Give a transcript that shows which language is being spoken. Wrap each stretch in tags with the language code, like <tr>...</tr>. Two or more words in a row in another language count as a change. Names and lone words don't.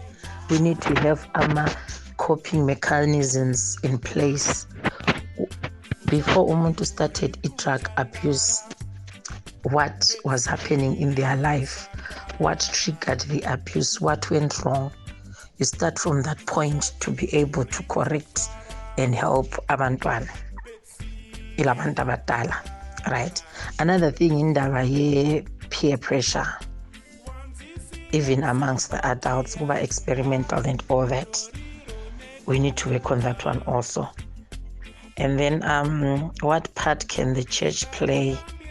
<en>We need to have coping mechanisms in place. Before umuntu started drug abuse, what was happening in their life? What triggered the abuse? What went wrong? You start from that point to be able to correct and help</en> <zu>abantwana ilabantu abadala,</zu> <en>right? Another thing in the peer pressure, even amongst the adults who are experimental and all that. We need to work on that one also. And then what part can the church play?</en>